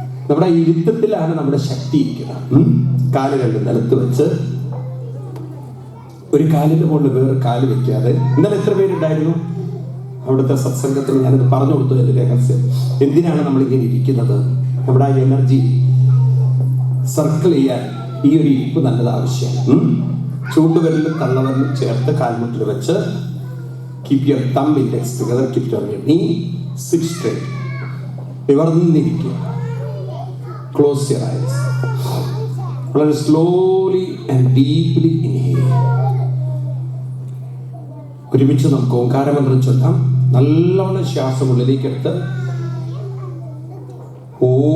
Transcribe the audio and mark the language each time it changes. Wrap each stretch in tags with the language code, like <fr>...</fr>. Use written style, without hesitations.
<ml>നമ്മുടെ ഇരുത്തത്തിലാണ് നമ്മുടെ ശക്തി ഇരിക്കുന്നത്. കാല് രണ്ട് നിലത്ത് വെച്ച് ഒരു കാലിന്റെ മുകളിൽ വേറെ കാല് വെക്കാതെ. ഇന്നലെ എത്ര പേരുണ്ടായിരുന്നു അവിടുത്തെ സത്സംഗത്തിൽ? ഞാനത് പറഞ്ഞു കൊടുത്തു എന്റെ രഹസ്യം. എന്തിനാണ് നമ്മൾ ഇങ്ങനെ ഇരിക്കുന്നത്? നമ്മുടെ ആ എനർജി സർക്കിൾ ചെയ്യാൻ ഈ ഒരു ഇരിപ്പ് നല്ലത് ആവശ്യമാണ്. ചൂണ്ടുവിരലും തള്ളവിരലും ചേർത്ത് കാൽമുട്ടിൽ വെച്ച്</ml> <en>keep your thumb index together, keep it on your knee, sit straight.</en> <ml>നിവർന്നിരിക്കുക.</ml> <en>Close your eyes.</en> <ml>വളരെ</ml> <en>slowly and deeply inhale.</en> <ml>ഒരുമിച്ച് നമുക്ക് ഓംകാരമന്ത്രം ചൊല്ലാം. നല്ലോണം ശ്വാസം ഉള്ളിലേക്ക് എടുത്ത് ഓ</ml>